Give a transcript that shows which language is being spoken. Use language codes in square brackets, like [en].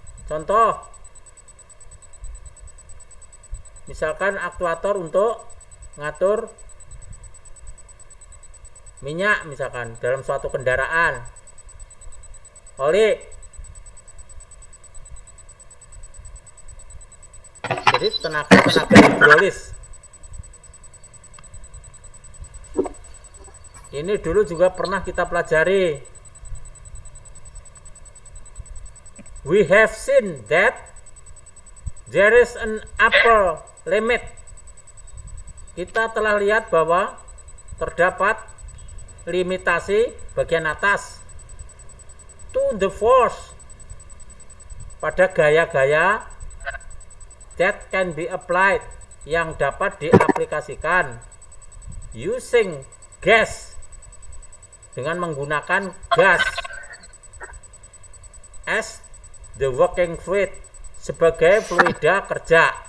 [id] Contoh, misalkan aktuator untuk ngatur minyak misalkan dalam suatu kendaraan, oli. Jadi tenaga hidrolis. Ini dulu juga pernah kita pelajari. [en] We have seen that there is an upper limit. [id] Kita telah lihat bahwa terdapat limitasi bagian atas [en] to the force [id] pada gaya-gaya [en] that can be applied [id] yang dapat diaplikasikan [en] using gas [id] dengan menggunakan gas [en] as the working fluid [id] sebagai fluida kerja.